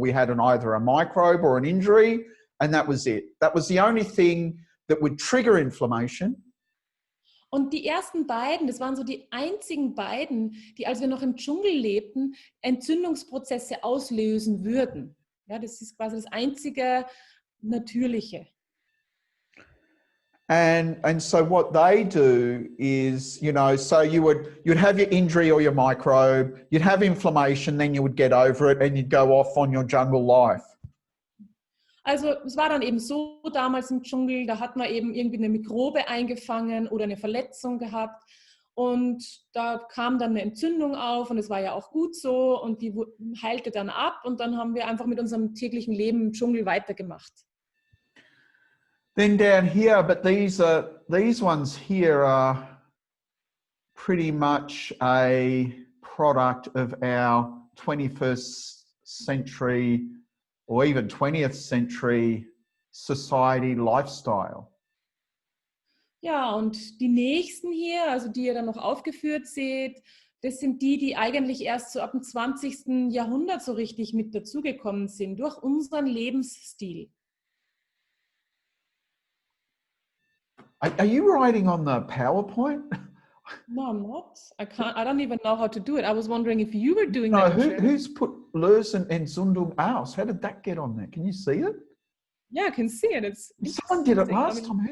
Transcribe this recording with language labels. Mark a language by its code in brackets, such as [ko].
[en] We had either a microbe or an injury, and that was it. That was the only thing that would trigger inflammation. [de] und die ersten beiden, das waren so die einzigen beiden, die, als wir noch im Dschungel lebten, Entzündungsprozesse auslösen würden. Ja, das ist quasi das einzige Natürliche. [en] And so what they do is, you know, so you'd have your injury or your microbe, you'd have inflammation, then you would get over it and you'd go off on your jungle life. [de] Also es war dann eben so damals im Dschungel, da hat man eben irgendwie eine Mikrobe eingefangen oder eine Verletzung gehabt und da kam dann eine Entzündung auf und es war ja auch gut so und die heilte dann ab und dann haben wir einfach mit unserem täglichen Leben im Dschungel weitergemacht. [en] Then down here, but these ones here are pretty much a product of our 21st century or even 20th century society lifestyle. [de] Ja, und die nächsten hier, also die ihr dann noch aufgeführt seht, das sind die, die eigentlich erst so ab dem 20. Jahrhundert so richtig mit dazugekommen sind, durch unseren Lebensstil. [en] Are you writing on the PowerPoint? No, I'm not. I don't even know how to do it. I was wondering if you were doing No, that. who's put [de] lösen Entzündung aus? [en] How did that get on there? Can you see it? Yeah, I can see it. It's Someone did it last time.